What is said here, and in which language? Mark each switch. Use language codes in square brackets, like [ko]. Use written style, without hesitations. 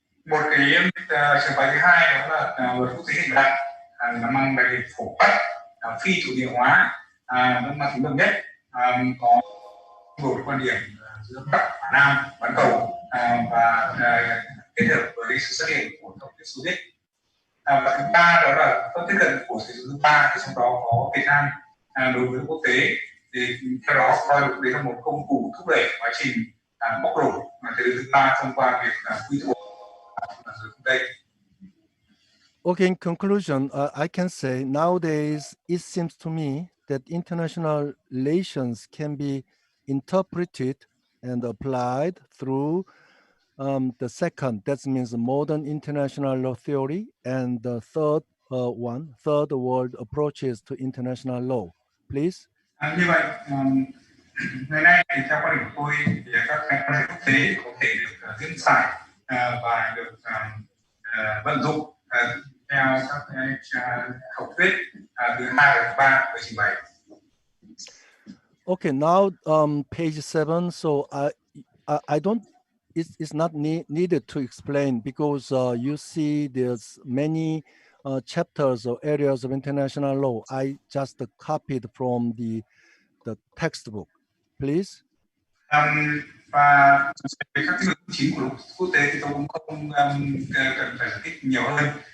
[vi] Một cái trường phái thứ hai đó là luật quốc tế hiện đại, nó mang đặc điểm phổ quát, phi chủ nghĩa hóa, nó mang tính đồng nhất, có một quan điểm giữa Bắc và Nam bán cầu và kết hợp với sự xuất hiện của Tổng thống Xô Viết. Và thứ ba đó là các tiếp cận của thế giới thứ ba, thì trong đó có Việt Nam đối với quốc tế, thì theo đó coi luật đấy là một công cụ thúc đẩy quá trình bóc lột thế giới thứ ba thông qua việc quy tụ giới phương Tây. [en] Okay, in conclusion, I can say nowadays it seems to me that international relations can be interpreted and applied through the second, that means modern international law theory, and the third third world approaches to international law. Please. [vi] Như vậy, ngày nay thì theo quan điểm của tôi thì các quan hệ quốc tế có thể được diễn giải và được vận dụng theo các học thuyết thứ hai và thứ ba của trình bày. [en] Okay, now page 7. So I don't. It's not needed to explain because you see there's many chapters or areas of international law. I just copied from the textbook. Please. [vi] Và về các nội dung chính của luật quốc tế thì tôi cũng không cần phải giải thích nhiều hơn.